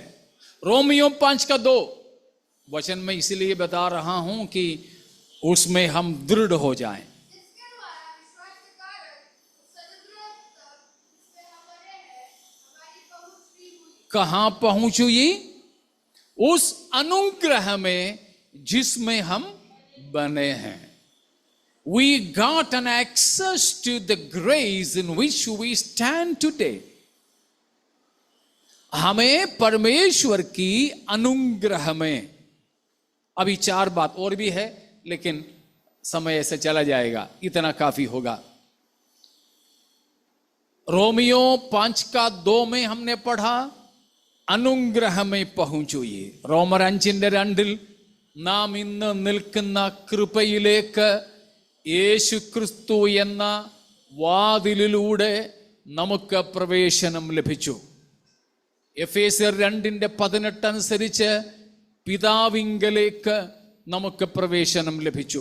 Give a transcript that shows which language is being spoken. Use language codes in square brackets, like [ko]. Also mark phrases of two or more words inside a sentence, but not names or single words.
[hi] रोमियो 5 का 2 वचन में इसलिए बता रहा हूं कि उसमें हम दृढ़ हो जाएं। कहां पहुंच हुई? उस अनुग्रह में जिसमें हम बने हैं। [en] We got an access to the grace in which we stand today. [hi] हमें परमेश्वर की अनुग्रह में, अभी 4 बात और भी है लेकिन समय ऐसे चला जाएगा, इतना काफी होगा। रोमियो 5 का 2 में हमने पढ़ा അനുഗ്രഹ में പहुंച്ചുയെ। [ml] റോമർ 5:2 നാം ഇന്ന് നിൽക്കുന്ന കൃപയിലേക്ക് യേശുക്രിസ്തു എന്ന വാതിലിലൂടെ നമുക്ക് പ്രവേശനം ലഭിച്ചു. എഫേസ്യർ 2:18 അനുസരിച്ച് പിതാവിങ്കലേക്ക് നമുക്ക് പ്രവേശനം ലഭിച്ചു.